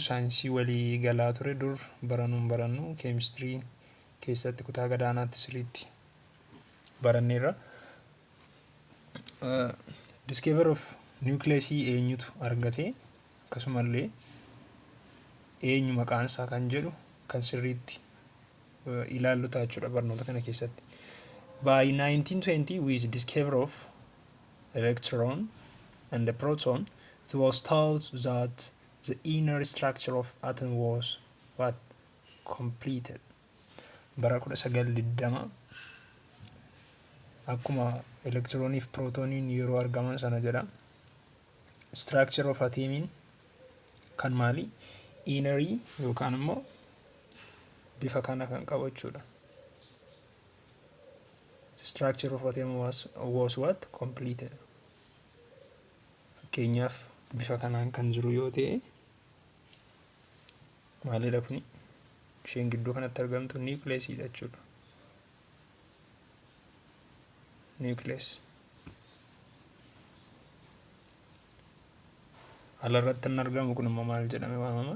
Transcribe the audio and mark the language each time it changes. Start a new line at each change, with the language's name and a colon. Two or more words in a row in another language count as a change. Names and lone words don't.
Oromo: Saayinsii walii galaa ture dur barannu keemistirii keessatti kutaa gadaanaatti sirriitti baranneerra.
English: Discovery of nucleusii
Oromo: eenyutu argate akkasumallee eenyu maqaan isaa kan jedhu kan sirriitti ilaallu ta'a jechuudha barnoota kana keessatti.
English: By 1920 with discovery of electron and the proton, it was thought that the inner structure of atom was completed.
Oromo: Bara 1920 akkuma elektiroonii fi prootooniin yeroo argaman sana jedha.
English: Structure of atomiin
Oromo: kan maali? Innerii yookaan immoo bifa kana kan qabu jechuudha.
English: Structure of atom was what? Completed.
Oromo: Fakkeenyaaf bifa kanaan kan jiru yoo ta'e maalidha kuni? Isheen gidduu kanatti argamtu nucleusiidha jechuudha. Nucleus. Alarratti hin argamu kun immoo maal jedhame waamama?